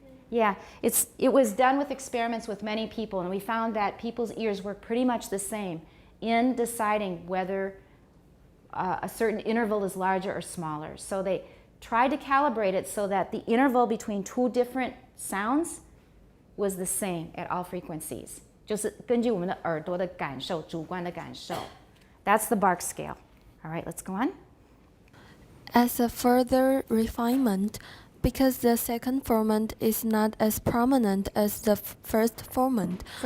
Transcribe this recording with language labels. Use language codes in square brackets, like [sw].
[en] Yeah, it was done with experiments with many people, and we found that people's ears work pretty much the same in deciding whether a certain interval is larger or smaller. So they tried to calibrate it so that the interval between two different sounds was the same at all frequencies. [zh] 就是根据我们的耳朵的感受，主观的感受。 [en] That's the bark scale. All right, let's go on. As a further refinement, because the second formant is not as prominent as the first formant,